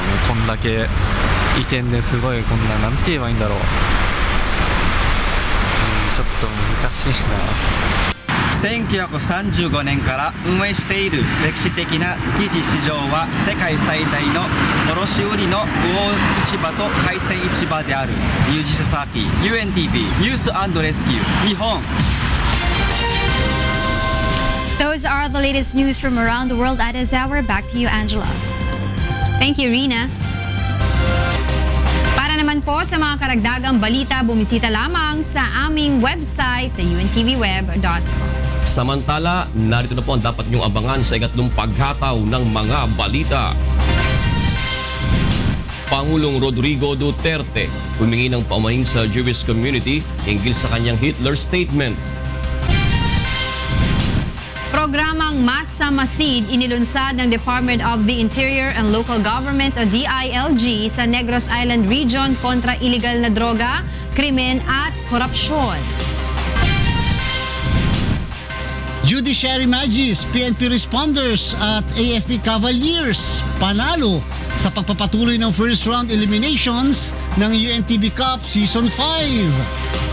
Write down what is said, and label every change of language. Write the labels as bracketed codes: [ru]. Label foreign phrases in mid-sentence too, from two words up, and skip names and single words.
[ja] こんだけ移転ですごいこんななんて言えばいいんだろう、ちょっと難しいな。 1935年から運営している歴史的な築地市場は世界最大の卸売の魚市場と海鮮市場である。ユージセサーキ UNTV ニュース&レスキュー日本。 [en] Those are the latest news from around the world at this hour. Back to you, Angela. Thank you, Rina. [tl] Para naman po sa mga karagdagang balita, bumisita lamang sa aming website, untvweb.com. Samantala, narito na po ang dapat niyong abangan sa ikatlong paghataw ng mga balita. Pangulong Rodrigo Duterte humingi ng paumanhin sa [en] Jewish community [tl] hinggil sa kanyang Hitler statement. Programang Masa Masid inilunsad ng [en] Department of the Interior and Local Government [tl] o DILG sa Negros Island Region kontra illegal na droga, krimen at korupsyon. Judiciary Magis, PNP Responders at AFP Cavaliers panalo sa pagpapatuloy ng [en] first round eliminations [tl] ng UNTV Cup Season 5.